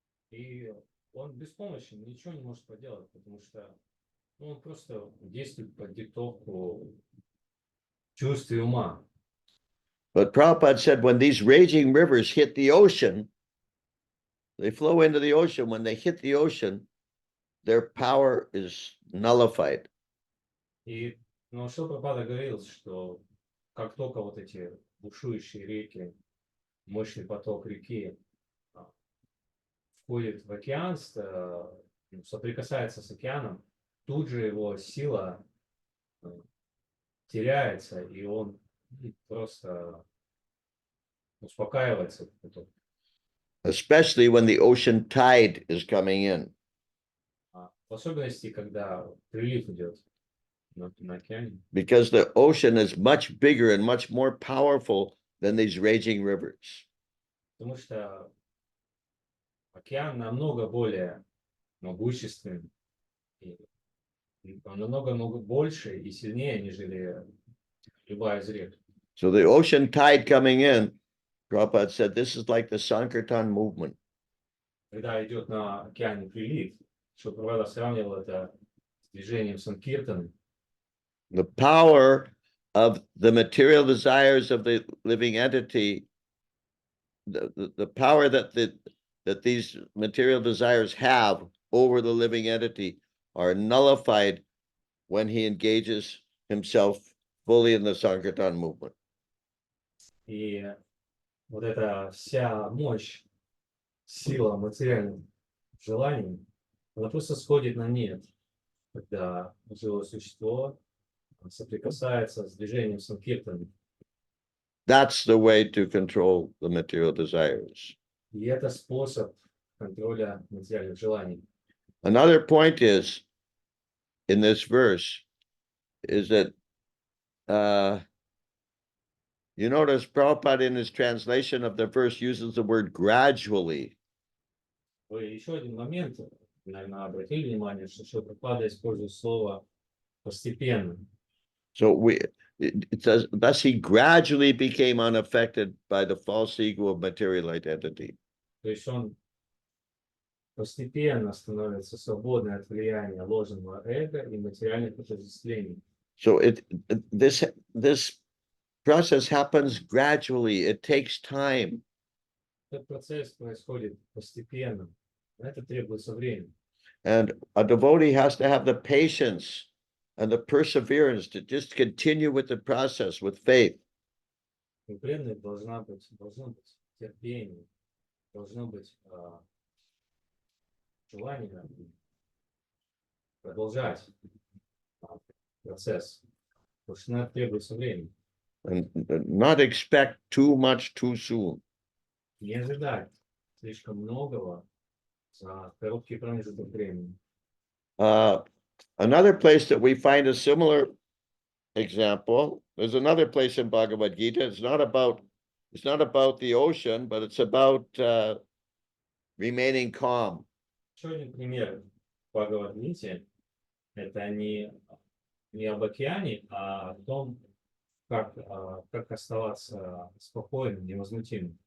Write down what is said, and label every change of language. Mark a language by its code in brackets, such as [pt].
[ru] И он беспомощен, ничего не может поделать, потому что он просто действует под диктовку чувств и ума. [en] But Prabhupada said when these raging rivers hit the ocean, they flow into the ocean. When they hit the ocean, their power is nullified. [ru] Но что Прабхупада говорил, что как только вот эти бушующие реки, мощный поток реки входит в океан, соприкасается с океаном, тут же его сила теряется, и он просто успокаивается. [en] Especially when the ocean tide is coming in. [ru] В особенности, когда прилив идет на океане. [en] Because the ocean is much bigger and much more поwerful than these raging rivers. [ru] Потому что океан намного более могущественный, он намного больше и сильнее, нежели любая из рек. [en] So the ocean tide coming in, Prabhupada said, this is like the Sankirtan movement. [ru] Когда идет на океане прилив, что Прабхупада сравнивал это с движением Санкиртаны. [en] The power of the material desires of the living entity, the power that these material desires have over the living entity are nullified when he engages himself fully in the Sankirtan movement. [ru] И вот эта вся мощь, сила материальных желаний, она просто сходит на нет, когда живое существо соприкасается с движением Санкиртаны. [en] That's the way to control the material desires. [ru] И это способ контроля материальных желаний. [en] Another point is, in this verse, is that you notice Prabhupada in his translation of the verse uses the word gradually. [ru] Вы еще один момент, наверное, обратили внимание, что Прабхупада использует слово постепенно. [en] So it says, thus he gradually became unaffected by the false ego of material identity. [ru] То есть он постепенно становится свободным от влияния ложного эго и материальных отождествлений. [en] So this process happens gradually. It takes time. [ru] Этот процесс происходит постепенно. Это требуется время. [en] And a devotee has to have the patience and the perseverance to just continue with the process with faith. [ru] У преданных должно быть терпение, должно быть желание продолжать процесс, потому что на это требуется время. [en] And not expect too much too soon. [ru] Не ожидать слишком многого за короткий промежуток времени. [en] Another place that we find a similar example is another place in Bhagavad Gita. It's not about the ocean, but it's about remaining calm. [ru] Еще один пример в Бхагавад-гите – это не об океане, а о том, как оставаться спокойным, невозмутимым.